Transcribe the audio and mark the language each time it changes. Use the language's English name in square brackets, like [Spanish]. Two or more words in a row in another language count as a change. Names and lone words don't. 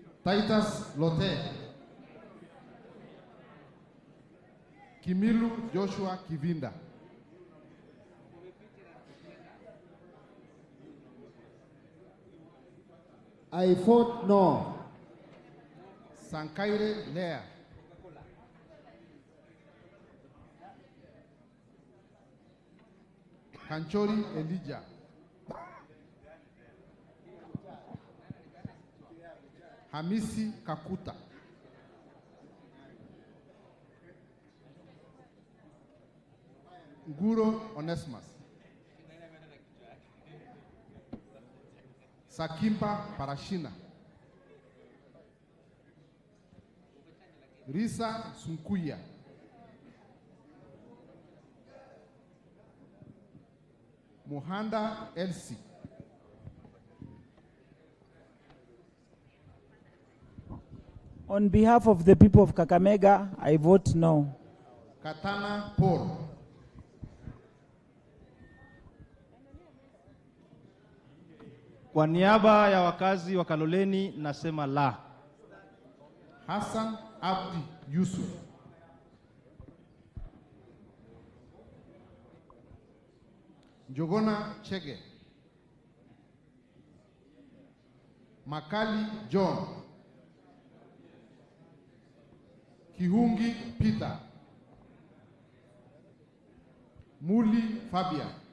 [English] Titus Lote, Kimilu Joshua Kivinda, I vote no. Sankaire Lea, Kanchori Elijah, Hamisi Kakuta, Nguro Onesimus, Sakimpa Parashina, Risa Sunkuya, Muhanda Elsie, On behalf of the people of Kakamega, I vote no. Katana Paul, [Swahili] Kwa niaba ya wakazi wa Kaloleni nasema la. [English] Hassan Abdi Yusuf, Njogona Chege, Makali John, Kihungi Peter, Muli Fabian,